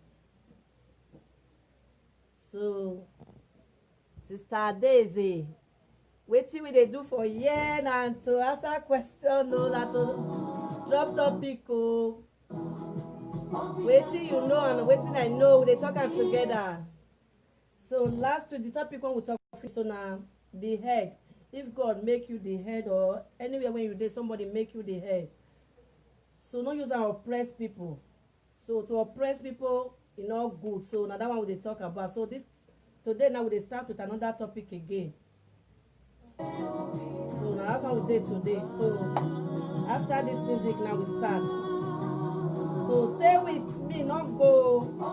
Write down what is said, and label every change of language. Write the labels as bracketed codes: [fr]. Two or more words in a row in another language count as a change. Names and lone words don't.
[pcm] So Sister Daisy, wetin we dey do for here na to answer question, no, na to drop topic, oh. Wetin you know and wetin I know, we dey talk am together. So last week the topic when we talk so na the head. If God make you the head, or anywhere when you dey somebody make you the head, so no use am oppress people. So to oppress people e no good. So na that one we dey talk about. So this today now we dey start with another topic again. So na that one we dey today. So after this music now we start. So stay with me, not go.